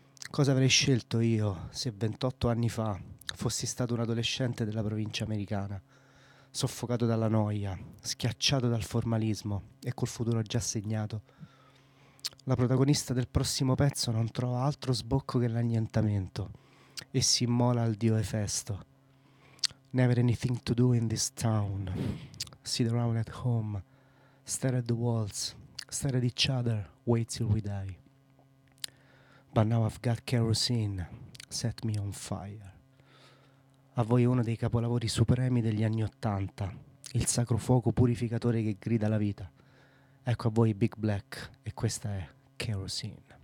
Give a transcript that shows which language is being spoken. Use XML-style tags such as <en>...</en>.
<it>Cosa avrei scelto io se 28 anni fa fossi stato un adolescente della provincia americana, soffocato dalla noia, schiacciato dal formalismo e col futuro già segnato? La protagonista del prossimo pezzo non trova altro sbocco che l'annientamento e si immola al dio Efesto.</it> <en>Never anything to do in this town. Sit around at home, stare at the walls, stare at each other, wait till we die. But now I've got kerosene, set me on fire.</en> <it>A voi uno dei capolavori supremi degli anni Ottanta, il sacro fuoco purificatore che grida la vita. Ecco a voi Big Black e questa è Kerosene.</it>